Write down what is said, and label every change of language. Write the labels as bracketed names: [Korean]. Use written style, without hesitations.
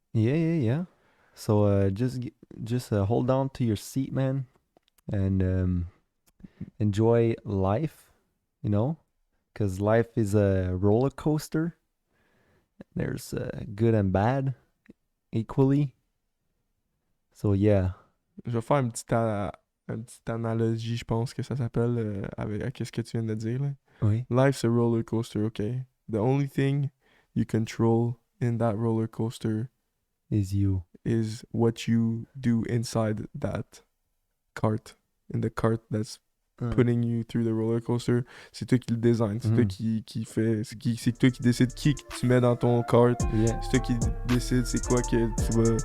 [English] Yeah. So just hold on to your seat, man. and enjoy life, you know, because life is a roller coaster. There's good and bad equally. So yeah. [French] Je vais faire une petite analogie, je pense que ça s'appelle, avec ce que tu viens de dire. Là. Oui. [English] Life's a roller coaster, okay? The only thing you control in that roller coaster Is you. is what you do inside that cart. In the cart that's putting you through the roller coaster. [French] C'est toi qui le design, c'est toi qui fait, c'est toi qui décide qui que tu mets dans ton cart. [English] Yeah. [French] C'est toi qui décide c'est quoi que tu vas...